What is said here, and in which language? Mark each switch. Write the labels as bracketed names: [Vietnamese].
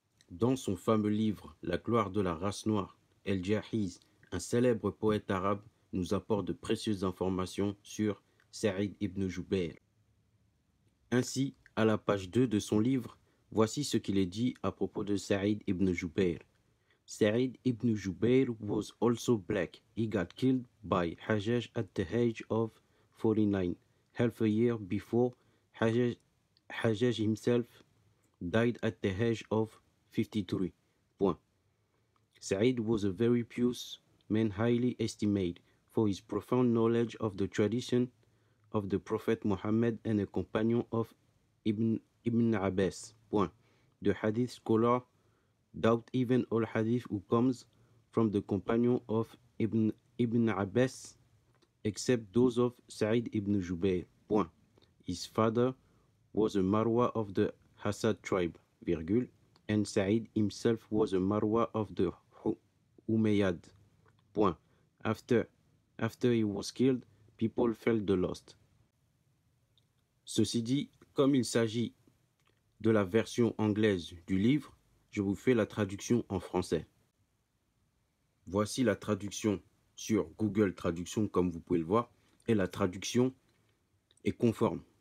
[French] Dans son fameux livre La gloire de la race noire, El-Jahiz, un célèbre poète arabe, nous apporte de précieuses informations sur Saïd ibn Jubayr. Ainsi, à la page 2 de son livre, voici ce qu'il est dit à propos de Saïd ibn Jubayr. [English] Saïd ibn Jubayr was also black. He got killed by Hajjaj at the age of 49, half a year before Hajjaj himself died at the age of 53. Point. Saïd was a very pious man, highly estimated for his profound knowledge of the tradition of the Prophet Muhammad and a companion of Ibn Abbas. Point. The hadith scholar doubt even all hadith who comes from the companion of Ibn Abbas, except those of Sa'id ibn Jubayr. Point. His father was a Marwa of the Hasad tribe, virgule, and Sa'id himself was a Marwa of the Umayyad. Point. After he was killed, people felt the lost. [French] Ceci dit, comme il s'agit de la version anglaise du livre, je vous fais la traduction en français. Voici la traduction sur Google Traduction, comme vous pouvez le voir, et la traduction est conforme.